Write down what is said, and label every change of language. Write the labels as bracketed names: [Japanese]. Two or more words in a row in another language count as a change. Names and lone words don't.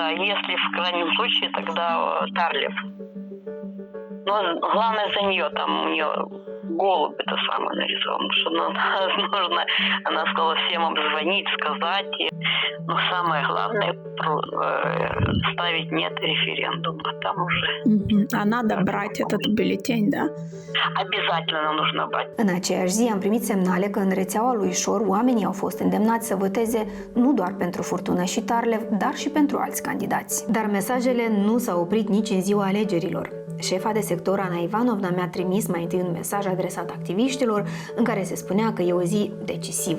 [Russian] Если в крайнем случае, тогда Тарлев. Но главное за нее, там у нее голубь это самое нарисован, что нужно, она сказала всем обзвонить, сказать. Но самое главное ставить нет референдум, а там уже. А надо брать этот бюллетень, да? Обязательно нужно брать. [Romanian] În aceeași zi am primit semnale că în rețeaua lui Șor oamenii au fost îndemnați să voteze nu doar pentru Furtună și Tarlev, dar și pentru alți candidați. Dar mesajele nu s-au oprit nici în ziua alegerilor. Șefa de sector Ana Ivanovna mi-a trimis mai întâi un mesaj adresat activiștilor în care se spunea că e o zi decisivă.